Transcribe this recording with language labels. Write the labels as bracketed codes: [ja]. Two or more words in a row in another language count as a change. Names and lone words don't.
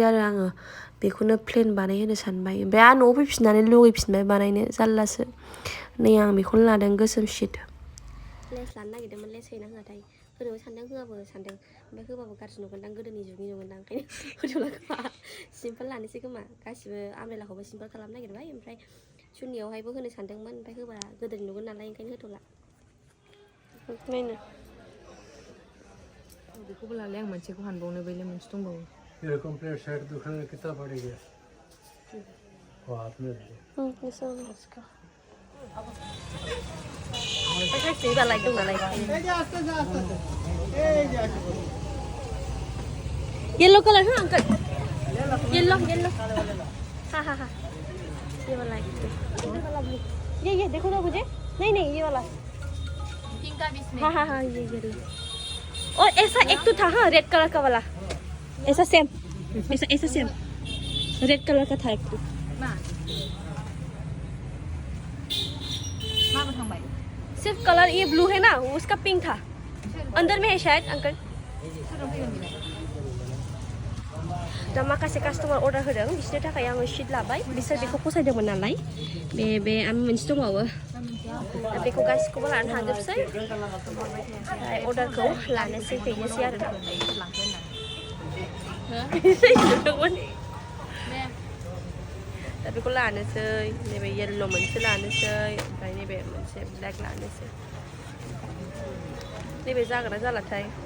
[brx] आरो आङो बेखौनो प्लेन बानायहोनो सानबाय ओमफ्राय आं न'आव फैफिननानै लुगैफिनबाय बानायनो जारलासो नै आं बेखौनो लादों गोसोम [en] sheet less [brx] लानो नागिरदोंमोन लेस होना होआथाय होनोबो सानदों होआबो सानदों ओमफ्राय होबाबो गाज्रि नुगोनदां गोदोनि जुगनि नुगोनदां ओंखायनो Lwgwpwr सिम्पोल लानोसै खोमा गासिबो आमब्रेलाखौबो सिम्पोल खालामनो नागिरबाय ओमफ्राय सुनियावहायबो होनो सानदोंमोन ओमफ्राय होबा गोदोनि नुगोन नालाय ओंखायनो होथ'ला नायनो बेखौबो लालाय आं मोनसेखौ हानबावनो बैलाय मोनसे दंबावो [hi] मेरा कंप्लीट सेट दुकान कितना पड़ेगा वो हाथ में इसका [brx] ओमफ्राय सैबा लाइक दं नालाय [en] yellow colour [hi] है अंकल येलो हा ये वाला एक ये देखो ना मुझे नहीं नहीं ये वाला पिंक का भी इसमें हाँ ये और ऐसा एक तो था हाँ [en] red colour [hi] का वाला ऐसा सेम ऐसा सेम [en] red colour [hi] का था एक तो माँ बताऊँ भाई सिर्फ कलर ये ब्लू है ना उसका पिंक था अंदर में है शायद अंकल [brx] दा माखासे कास्टमार अर्डार होदों बिसोरनि थाखाय आङो शीट लाबाय बिसोर बेखौ फसायदोंमोन नालाय बे आं मोनसे दंबावो दा बेखौ गासिखौबो लानानै थांजोबसै ओमफ्राय अर्डारखौ लानोसै फैनोसै आरो दा दा बेखौ लानोसै नैबे येल्ल' मोनसे लानोसै ओमफ्राय नैबे मोनसे ब्लेक लानोसै नैबे जागोन ना जालाथाय